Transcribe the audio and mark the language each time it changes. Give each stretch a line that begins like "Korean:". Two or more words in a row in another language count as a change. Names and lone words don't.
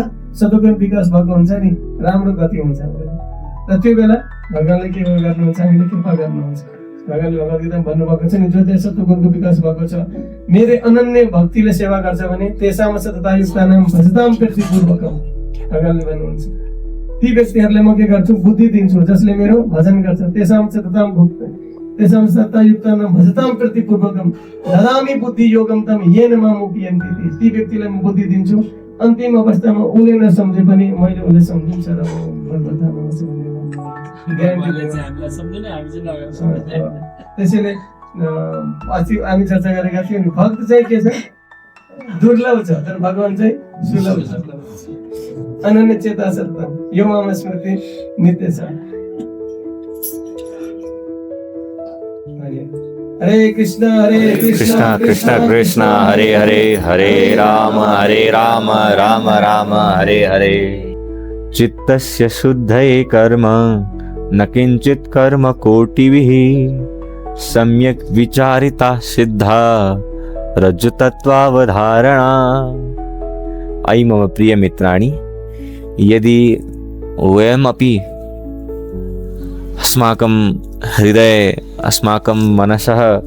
Nepali: सदुगुण विकास भएको हुन्छ नि, राम्रो गति हुन्छ। र त्यो बेला भगवानले के गर्नुहुन्छ? हामीले कृपा गर्नुहुन्छ। भगवानले भगवद्गीतामा भन्नुभएको छ नि, जो देश सत्वगुणको विकास भएको छ, मेरे अनन्य भक्तिले सेवा गर्छ भने
Sanskrit: तेसाम सततायुक्तानां भजतां प्रीतिपूर्वकम्।
Nepali: भगवानले भन्नुहुन्छ ती व्यक्तिहरूलाई म के गर्छु? बुद्धि दिन्छु जसले मेरो भजन गर्छ।
Sanskrit: तेसाम सततायुक्तानां भजतां प्रीतिपूर्वकम् ददामि बुद्धि योगम तम येन माम उपयन्ति।
Nepali: ती व्यक्तिलाई म बुद्धि दिन्छु, अन्तिम अवस्थामा उसले नसम्झे पनि मैले उसले सम्झिन्छ र त्यसैले अस्ति हामी चर्चा गरेका थियौँ नि, भक्त चाहिँ के छ? दुर्लभ छ, तर भगवान चाहिँ सुलभ छ।
Sanskrit: अनन्य चेता सत्तम यो माम स्मृति नित्य छ। हरे कृष्ण कृष्ण कृष्ण हरे हरे, हरे राम राम राम हरे हरे। चित्तस्य शुद्धये कर्म न किंचित कर्म कोटिभिः सम्यक् विचारिता सिद्धा रज्जुतत्त्वावधारणा। अयि मम प्रिय मित्राणि, यदि वयमपि अस्माकं हृदये अस्माकं मनसः